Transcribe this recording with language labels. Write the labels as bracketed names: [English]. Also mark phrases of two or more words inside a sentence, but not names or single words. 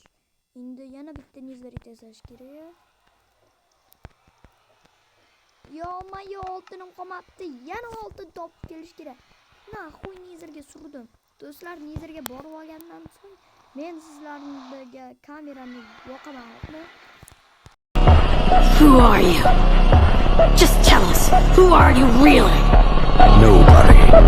[Uzbek] Endi yana bitta nizerit yasash kerak. Yo, oltinim qolmabdi. Yana oltin topib kelish kerak. Qo'y nizerga surdim. Do'stlar, nizerga borib olgandan so'ng men sizlarga kamerani yoqaman. [English] Who are you? Just tell us. Who are you really? Nobody.